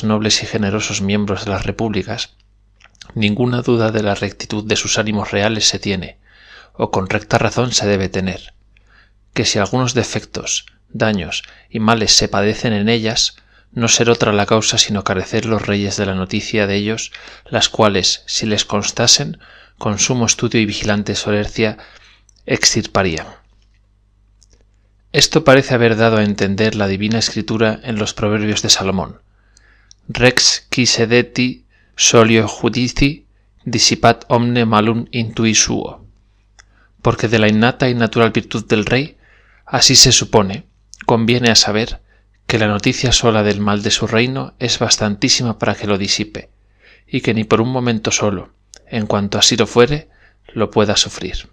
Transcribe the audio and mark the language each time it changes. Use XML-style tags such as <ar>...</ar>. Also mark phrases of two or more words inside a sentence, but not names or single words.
<es>nobles y generosos miembros de las repúblicas, ninguna duda de la rectitud de sus ánimos reales se tiene, o con recta razón se debe tener, que si algunos defectos, daños y males se padecen en ellas, no ser otra la causa sino carecer los reyes de la noticia de ellos, las cuales, si les constasen, con sumo estudio y vigilante solercia, extirparían. Esto parece haber dado a entender la divina escritura en los proverbios de Salomón.</es> <la>Rex qui sedeti solio judici dissipat omne malum intui suo.</la> <es>Porque de la innata y natural virtud del rey, así se supone, conviene a saber, que la noticia sola del mal de su reino es bastantísima para que lo disipe, y que ni por un momento solo, en cuanto así lo fuere, lo pueda sufrir.</es>